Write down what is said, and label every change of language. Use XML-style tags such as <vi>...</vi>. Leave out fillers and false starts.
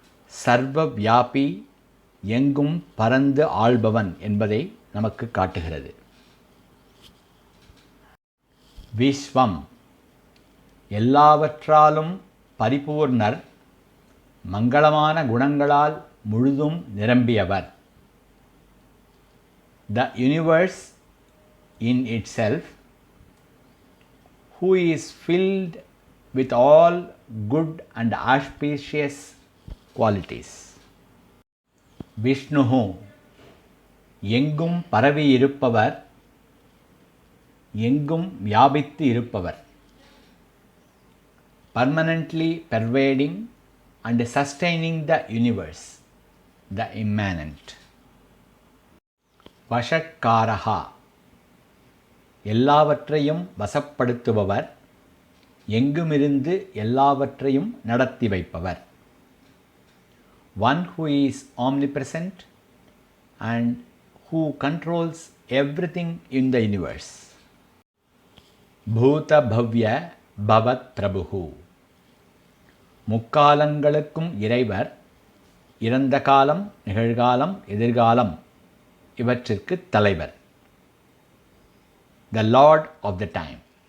<ta>சர்வ வியாபி, எங்கும் பறந்து ஆள்பவன் என்பதை நமக்கு காட்டுகிறது. விஸ்வம், எல்லாவற்றாலும் பரிபூர்ணர், மங்களமான குணங்களால் முழுதும் நிரம்பியவர்.</ta> <en>The universe in itself, who is filled with all good and auspicious qualities.</en> <ta>Vishnu, எங்கும் பரவி இருப்பவர், எங்கும் வியாபித்து இருப்பவர்.</ta> <en>Permanently pervading and sustaining the universe, the immanent.</en> <ta>வஷட்காரஹா, எல்லாவற்றையும் வசப்படுத்துபவர், எங்குமிருந்து எல்லாவற்றையும் நடத்தி வைப்பவர்.</ta> <en>One who is omnipresent and who controls everything in the universe.</en> <ta>பூத பவ்ய பவத் பிரபுஹு, முக்காலங்களுக்கும் இறைவர், இறந்த காலம், நிகழ்காலம், எதிர்காலம் இவற்றிற்கு தலைவர்.</ta> <en>The Lord of the time.</en>